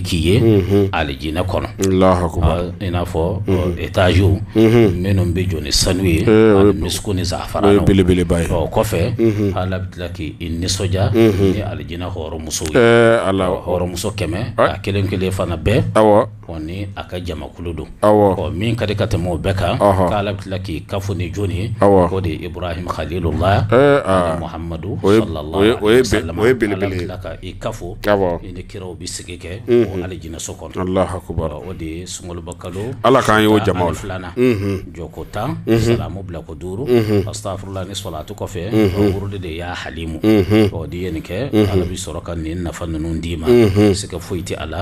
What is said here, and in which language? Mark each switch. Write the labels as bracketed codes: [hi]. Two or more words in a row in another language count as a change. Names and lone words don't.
[bm] k'i ye alijinɛ kɔnɔ i n'a fɔ etaziw minnu bɛ jɔ ni sanu ye ani misiku ni zafaranaw o kɔfɛ ala bɛ tila k'i nisɔndiya ni alijinɛ hɔrɔnmusow ye hɔrɔnmuso 100 a kelen kelen fana bɛɛ ni a ka jamakulu don min ka di ka tɛmɛ o bɛɛ kan k'ala bɛ tila k'i kafo ni jɔni ye o de ye Ibrahim Khalilullah ani Muhammadu [ar] صلى الله عليه وسلم [bm] ala bɛ tila ka i kafo i ni kiraw bɛ sigi kɛ o alijinɛso kɔnɔ o de ye sunkaloba kalo ala k'an ye o jamaw la jɔko 10 salamu bila ko 5 astaghfirullah ni salatu kɔfɛ wurudi de [ar] يا حليم [bm] o di ye nin kɛ ala bɛ sɔrɔ ka nin nafa ninnu d'i ma siga foyi tɛ ala